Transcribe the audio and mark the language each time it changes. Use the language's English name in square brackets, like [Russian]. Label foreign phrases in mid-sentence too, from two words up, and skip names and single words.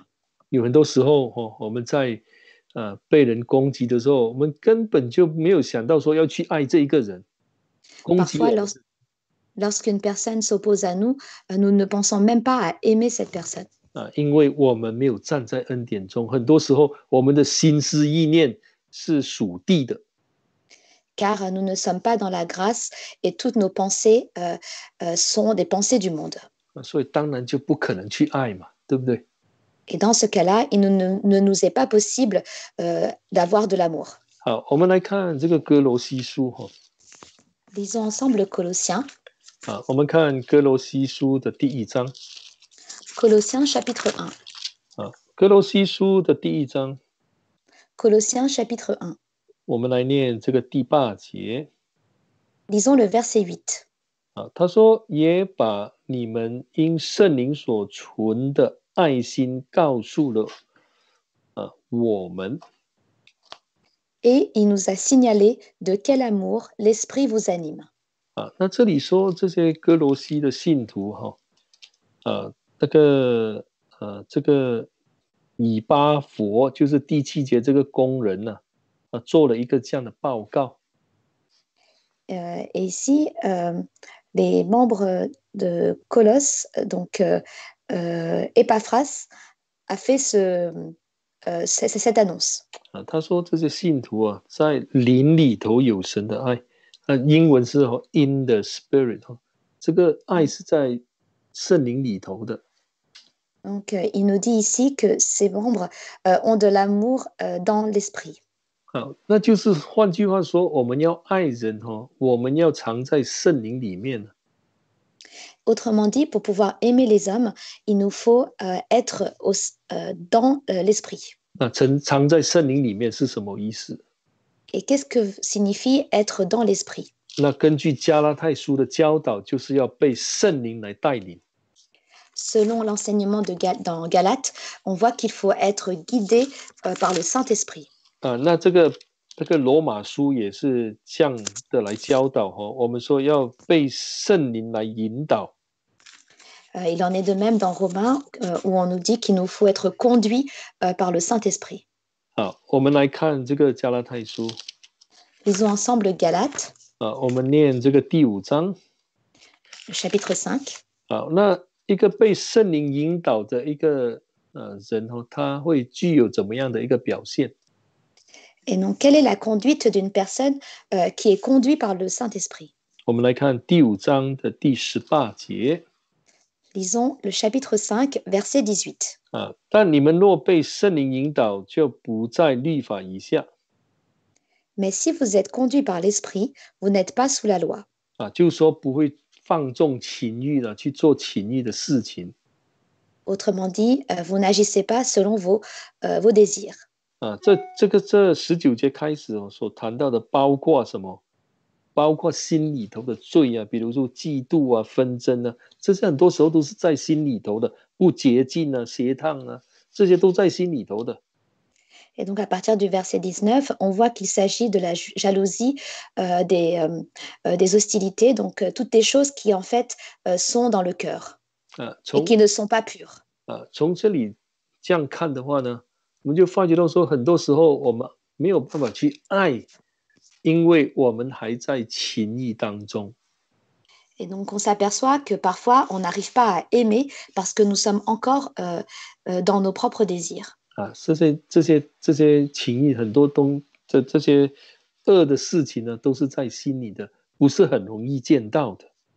[Chinese] 有很多时候我们在被人攻击的时候，我们根本就没有想到说要去爱这一个人。 [French] Parfois, lorsqu'une personne s'oppose à nous, nous ne pensons même pas à aimer cette personne. [Chinese] 因为我们没有站在恩典中，很多时候我们的心思意念是属地的。 [French] Car nous ne sommes pas dans la grâce et toutes nos pensées sont des pensées du monde. [Chinese] 所以当然就不可能去爱嘛，对不对？ [French] Et dans ce cas-là, il ne nous est pas possible d'avoir de l'amour. [Chinese] 好，我们来看这个哥罗西书 [French] Lisons ensemble Colossiens. [Chinese] 我们看哥罗西书的第1章。 [French] Colossiens chapitre 1. [Chinese] 哥罗西书的第1章。 [French] Colossiens chapitre 1. [Chinese] 我们来念这个第8节。 [French] Lisons le verset 8. [Chinese] 他说也把你们因圣灵所存的爱心告诉了我们。 [French] Et il nous a signalé de quel amour l'Esprit vous anime. [Chinese] 那这里说这些哥罗西的信徒这个以巴弗就是第7节这个工人做了一个这样的报告。 [French] Et ici, les membres de Colosse, donc Epaphras, a fait cette annonce. [Chinese] 他说这些信徒在灵里头有神的爱，英文是 [English] in the spirit， [Chinese] 这个爱是在圣灵里头的。 [French] Donc, il nous dit ici que ces membres ont de l'amour dans l'esprit. [Chinese] 那就是换句话说，我们要爱人我们要藏在圣灵里面。 [French] Autrement dit, pour pouvoir aimer les hommes, il nous faut être dans l'esprit. [Chinese] 那藏在圣灵里面是什么意思？ [French] Et qu'est-ce que signifie être dans l'esprit? [Chinese] 那根据加拉太书的教导，就是要被圣灵来带领。 [French] Selon l'enseignement dans Galates, on voit qu'il faut être guidé par le Saint-Esprit. [Chinese] 那这个罗马书也是这样的来教导我们说要被圣灵来引导。 [French] Il en est de même dans Romains où on nous dit qu'il nous faut être conduit par le Saint-Esprit. [Chinese] 好，我们来看这个加拉太书。 [French] Lisons ensemble Galates. [Chinese] 我们念这个第5章。 [French] Chapitre 5. [Chinese] 好，那一个被圣灵引导的一个人他会具有怎么样的一个表现？ [French] Et donc, quelle est la conduite d'une personne qui est conduite par le Saint-Esprit? [Chinese] 我们来看第5章的第18节。 [French] Lisons le chapitre 5, verset 18. [Chinese] 但你们若被圣灵引导，就不在律法以下。 [French] Mais si vous êtes conduit par l'Esprit, vous n'êtes pas sous la loi. [Chinese] 就是说不会放纵情欲了，去做情欲的事情。 [French] Autrement dit, vous n'agissez pas selon vos désirs. [Chinese] 这19节开始所谈到的包括什么？包括心里头的罪啊，比如说嫉妒啊、纷争啊，这些很多时候都是在心里头的，不洁净啊、邪荡啊，这些都在心里头的。 [French] Et donc, à partir du verset 19, on voit qu'il s'agit de la jalousie, des hostilités, donc toutes des choses qui, en fait, sont dans le cœur et qui ne sont pas pures. [Chinese] 从这里这样看的话呢，我们就发觉到说，很多时候我们没有办法去爱，因为我们还在情欲当中。 [French] Et donc, on s'aperçoit que parfois, on n'arrive pas à aimer parce que nous sommes encore dans nos propres désirs. [Chinese] 这些情欲很多这些恶的事情呢，都是在心里的，不是很容易见到的。